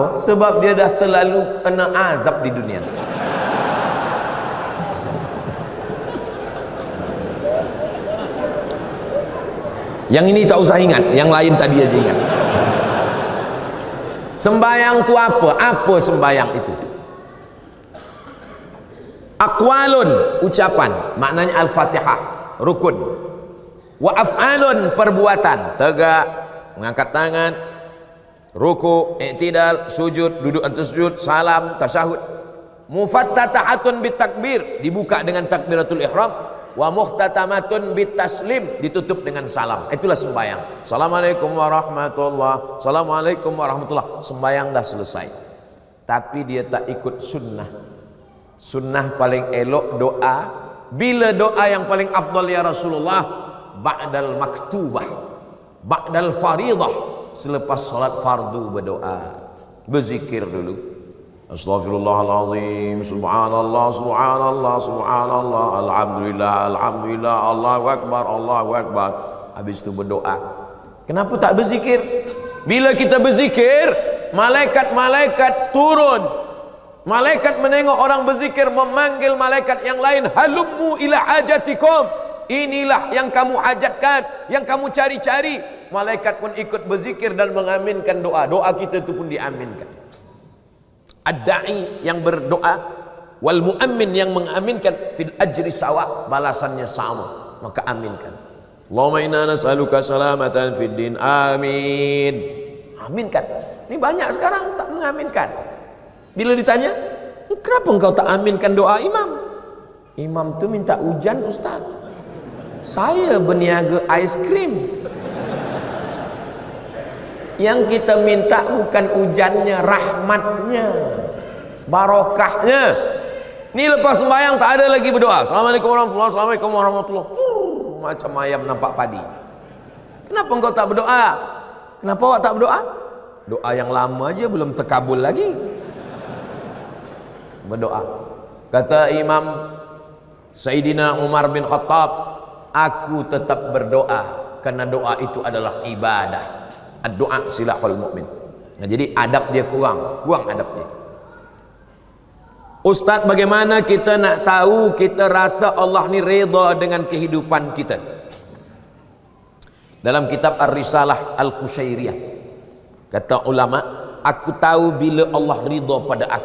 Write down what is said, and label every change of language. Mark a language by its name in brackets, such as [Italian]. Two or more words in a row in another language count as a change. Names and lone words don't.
[Malay] Sebab dia dah terlalu kena azab di dunia. Yang ini tak usah ingat, yang lain tadi aja ingat. Sembayang tu apa? Apa sembayang itu? Aqwalun, ucapan, maknanya Al-Fatihah, rukun. [Arabic] وأفعال, [Malay] perbuatan, tegak, mengangkat tangan, ruku, i'tidal, sujud, duduk antara sujud, salam, tasyahud. [Arabic] مفتتحة بالتكبير, [Malay] dibuka dengan takbiratul ihram. [Arabic] ومختتمة بالتسليم, [Malay] ditutup dengan salam. Itulah sembahyang. [Arabic] السلام عليكم ورحمة الله، السلام عليكم ورحمة الله. [Malay] Sembahyang dah selesai. Tapi dia tak ikut sunnah. Sunnah paling elok doa. Bila doa yang paling afdal [Arabic] يا رسول الله? بعد المكتوبة، بعد الفريضة, [Malay] selepas salat fardu berdoa, berzikir dulu. Astaghfirullahaladzim, [Arabic] سبحان الله، سبحان الله، سبحان الله، الحمد لله، الحمد لله، الله أكبر، الله أكبر. [Malay] Habis itu berdoa. Kenapa tak berzikir? Bila kita berzikir, malaikat-malaikat turun. Malaikat menengok orang berzikir, memanggil malaikat yang lain, [Arabic] هلموا إلى حاجتكم, [Malay] inilah yang kamu hajatkan, yang kamu cari-cari. Malaikat pun ikut berzikir dan mengaminkan doa. Doa kita itu pun diaminkan. Ad-da'i yang berdoa, [Arabic] والمؤمن [Malay] yang mengaminkan, [Arabic] في الأجر سواء, [Malay] balasannya sama, maka aminkan. [Arabic] اللهم إنا نسألك سلامة في الدين، آمين. [Malay] Aminkan. Ini banyak sekarang tak mengaminkan. Bila ditanya, kenapa engkau tak aminkan doa imam? Imam tu minta hujan ustaz, saya berniaga aiskrim. Yang kita minta bukan hujannya, rahmatnya, barokahnya. Ini lepas sembahyang tak ada lagi berdoa. [Arabic] السلام عليكم ورحمة الله، السلام عليكم ورحمة الله. [Malay] Macam ayam nampak padi. Kenapa engkau tak berdoa? Kenapa awak tak berdoa? Doa yang lama aja belum terkabul lagi. Berdoa. Kata Imam Sayyidina Umar bin Khattab, aku tetap berdoa karena doa itu adalah ibadah. Doa [Arabic] سلاح المؤمن. [Malay] Nah, jadi adab dia kurang adab dia. Ustaz, bagaimana kita nak tahu kita rasa Allah ni redha dengan kehidupan kita? Dalam kitab Ar-Risalah Al-Qushairiyah kata ulama, aku tahu bila Allah ridha pada aku.